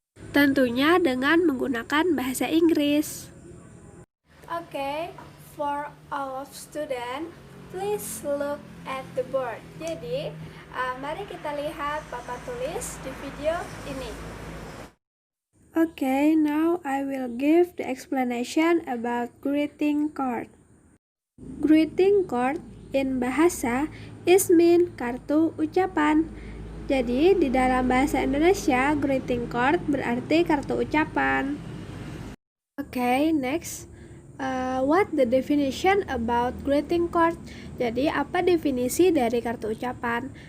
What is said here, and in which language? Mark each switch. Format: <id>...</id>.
<id>Tentunya dengan menggunakan bahasa Inggris.</id> <en>Okay, for all of student, please look at the board.</en> <id>Jadi, mari kita lihat papan tulis di video ini.</id> <en>Okay, now I will give the explanation about greeting card. Greeting card in bahasa is mean</en> <id>kartu ucapan. Jadi, di dalam bahasa Indonesia, greeting card berarti kartu ucapan.</id> <en>Okay, next. What the definition about greeting card?</en> <id>Jadi apa definisi dari kartu ucapan?</id>